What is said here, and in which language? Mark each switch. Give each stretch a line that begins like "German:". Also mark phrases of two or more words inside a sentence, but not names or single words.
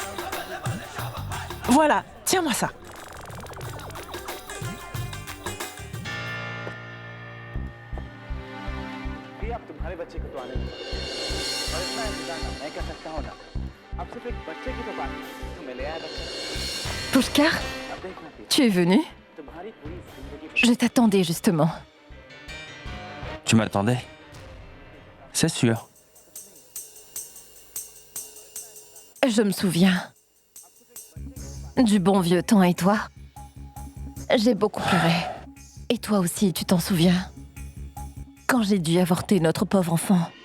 French: Voilà, tiens-moi ça.
Hindi: अब तुम्हारे बच्चे को तो आने दो और इतना इंतजार ना मैं कर सकता हूँ ना अब सिर्फ एक बच्चे की तो बात है तुम्हें ले आया बच्चा Pushkar, अब देखना प्रिया
French: tu es venu?
Hindi: तुम्हारी पूरी जिंदगी
French: Je t'attendais justement. Tu m'attendais? C'est sûr. Je me souviens. Du bon vieux temps et toi? J'ai beaucoup pleuré. Et toi aussi, tu t'en souviens? Quand j'ai dû avorter notre pauvre enfant.